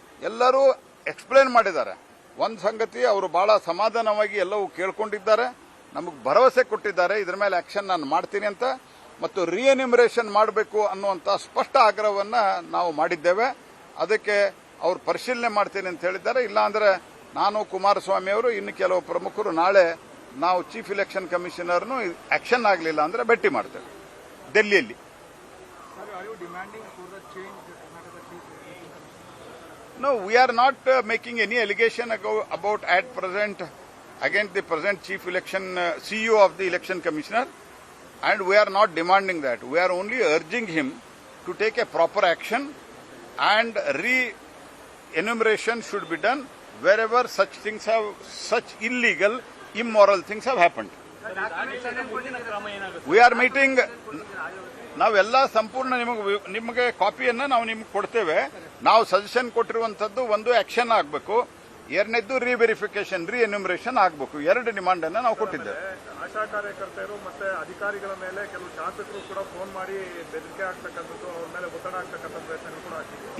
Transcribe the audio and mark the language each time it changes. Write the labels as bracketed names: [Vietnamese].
[Kannada] ಎಲ್ಲರೂ ಎಕ್ಸ್ಪ್ಲೇನ್ ಮಾಡಿದ್ದಾರೆ. ಒಂದು ಸಂಗತಿ, ಅವರು ಬಹಳ ಸಮಾಧಾನವಾಗಿ ಎಲ್ಲವೂ ಕೇಳ್ಕೊಂಡಿದ್ದಾರೆ, ನಮಗೆ ಭರವಸೆ ಕೊಟ್ಟಿದ್ದಾರೆ, ಇದರ ಮೇಲೆ ಆಕ್ಷನ್ ನಾನು ಮಾಡ್ತೀನಿ ಅಂತ, ಮತ್ತು ರಿಎನ್ಯುಮರೇಷನ್ ಮಾಡಬೇಕು ಅನ್ನುವಂಥ ಸ್ಪಷ್ಟ ಆಗ್ರಹವನ್ನ ನಾವು ಮಾಡಿದ್ದೇವೆ. ಅದಕ್ಕೆ ಅವರು ಪರಿಶೀಲನೆ ಮಾಡ್ತೀನಿ ಅಂತ ಹೇಳಿದ್ದಾರೆ. ಇಲ್ಲಾಂದ್ರೆ ನಾನು, ಕುಮಾರಸ್ವಾಮಿ ಅವರು, ಇನ್ನು ಕೆಲವು ಪ್ರಮುಖರು ನಾಳೆ ನಾವು ಚೀಫ್ ಇಲೆಕ್ಷನ್ ಕಮಿಷನರ್ನು ಆಕ್ಷನ್ ಆಗಲಿಲ್ಲ ಅಂದ್ರೆ ಭೇಟಿ ಮಾಡ್ತೇವೆ ಡೆಲ್ಲಿಯಲ್ಲಿ. [English] No, we are not making any allegation about at present against the present chief election CEO of the election commissioner, and we are not demanding that. We are only urging him to take a proper action, and re-enumeration should be done wherever such illegal, immoral things have happened. We are meeting. [Kannada] ನಾವೆಲ್ಲ ಸಂಪೂರ್ಣ ನಿಮಗೆ ಕಾಪಿಯನ್ನ ನಾವು ನಿಮ್ಗೆ ಕೊಡ್ತೇವೆ. ನಾವು suggestion ಕೊಟ್ಟಿರುವಂತದ್ದು ಒಂದು action ಆಗಬೇಕು. ಎರಡನೇದ್ದು ರೀವೆರಿಫಿಕೇಶನ್ ಎನ್ಯುಮರೇಷನ್ ಆಗಬೇಕು. ಎರಡು ಡಿಮಾಂಡ್ ಅನ್ನ ನಾವು ಕೊಟ್ಟಿದ್ದೇವೆ. ಆಶಾ ಕಾರ್ಯಕರ್ತರು ಮತ್ತೆ ಅಧಿಕಾರಿಗಳ ಮೇಲೆ ಕೆಲವು ಶಾಸಕರು ಕೂಡ ಫೋನ್ ಮಾಡಿ ಬೆದರಿಕೆ ಆಗ್ತಕ್ಕಂಥದ್ದು, ಅವ್ರ ಮೇಲೆ ಒತ್ತಡ ಆಗ್ತಕ್ಕಂಥ ಪ್ರಯತ್ನ ಕೂಡ ಆಗ್ತಿದೆ.